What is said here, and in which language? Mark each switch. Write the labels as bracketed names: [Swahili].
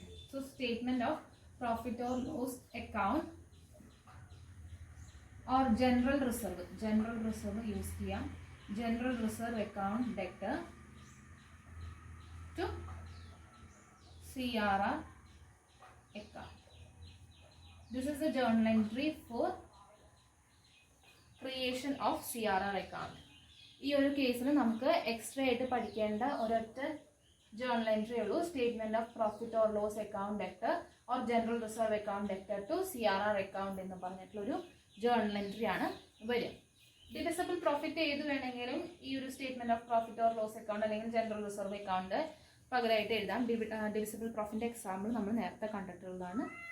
[English] So statement of profit or loss account or general reserve use ചെയ്യാം. General reserve account debtor to CRR account. This is the journal entry for creation of CRR account. [Malayalam] ഈ ഒരു കേസിൽ നമുക്ക് extra ആയിട്ട് പഠിക്കേണ്ട ഒരൊറ്റ journal entry ഉള്ളൂ. Statement of profit or loss account debtor or general reserve account debtor to CRR account എന്ന് പറഞ്ഞിട്ടുള്ളൊരു ജേർണൽ എൻട്രി ആണ് വരും. ഡിവിസിബിൾ പ്രോഫിറ്റ് ഏത് വേണമെങ്കിലും ഈ ഒരു statement of profit or loss account അല്ലെങ്കിൽ ജനറൽ റിസർവ് അക്കൗണ്ട് പകരമായിട്ട് എഴുതാം. ഡിവിസിബിൾ പ്രോഫിറ്റിന്റെ എക്സാമ്പിൾ നമ്മൾ നേരത്തെ കണ്ടിട്ടുള്ളതാണ്.